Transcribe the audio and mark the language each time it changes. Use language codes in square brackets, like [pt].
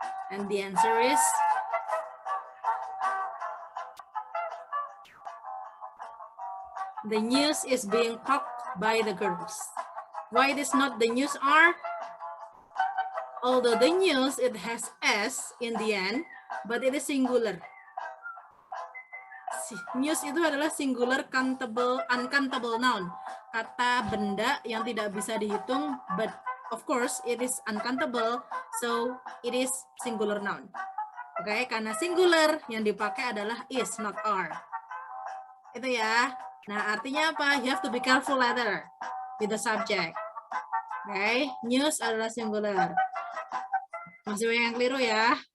[en] And the answer is the news is being talked by the girls. Why it is not the news are? Although the news, it has S in the end, but it is singular. [id] News itu adalah singular uncountable noun. Kata benda yang tidak bisa dihitung, [en] but of course it is uncountable, so it is singular noun. [id] Oke, karena singular yang dipakai adalah is, not are. Itu ya. Nah, artinya apa? [en] You have to be careful later with the subject. [id] Oke, news adalah singular. Masih banyak yang keliru ya.